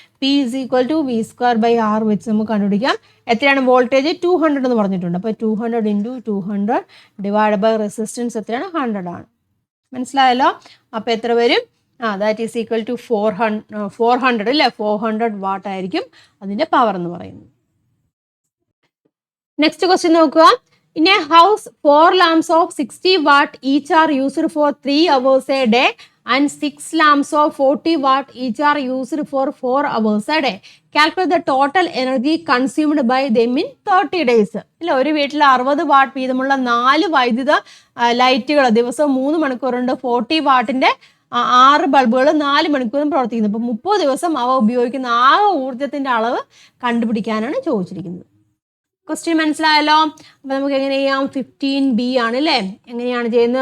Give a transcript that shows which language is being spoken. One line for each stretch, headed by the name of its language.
Malayalam: P = V²/R വെച്ച് നമുക്ക് കണ്ടുപിടിക്കാം. എത്രയാണ് വോൾട്ടേജ്? 200 എന്ന് പറഞ്ഞിട്ടുണ്ട്. അപ്പോൾ 200 × 200 ഡിവൈഡ് ബൈ റെസിസ്റ്റൻസ് എത്രയാണ്? 100 ആണ്. മനസ്സിലായല്ലോ? അപ്പോൾ എത്ര വരും?
English: that is equal to
Malayalam: 400 അല്ലേ? 400 വാട്ട് ആയിരിക്കും അതിൻ്റെ പവർ എന്ന് പറയുന്നത്. നെക്സ്റ്റ് ക്വസ്റ്റ്യൻ നോക്കുക.
English: In a house, 4 lamps of 60 watt each are used for 3 hours a day and 6 lamps of 40 watt each are used for 4 hours a day. Calculate the total energy consumed by them in 30 days.
Malayalam: ഇല്ല, ഒരു വീട്ടിൽ 60 what വീതമുള്ള 4 വൈദ്യുത ലൈറ്റുകൾ ദിവസവും 3 മണിക്കൂറുണ്ട്. 40 വാട്ടിൻ്റെ 6 ബൾബുകൾ 4 മണിക്കൂറും പ്രവർത്തിക്കുന്നു. അപ്പോൾ 30 ദിവസം അവ ഉപയോഗിക്കുന്ന ആകെ ഊർജ്ജത്തിൻ്റെ അളവ് കണ്ടുപിടിക്കാനാണ് ചോദിച്ചിരിക്കുന്നത്. ക്വസ്റ്റ്യൻ മനസ്സിലായല്ലോ? അപ്പോൾ നമുക്ക് എങ്ങനെ ചെയ്യാം? 15B ആണ് അല്ലേ? എങ്ങനെയാണ് ചെയ്യുന്നത്?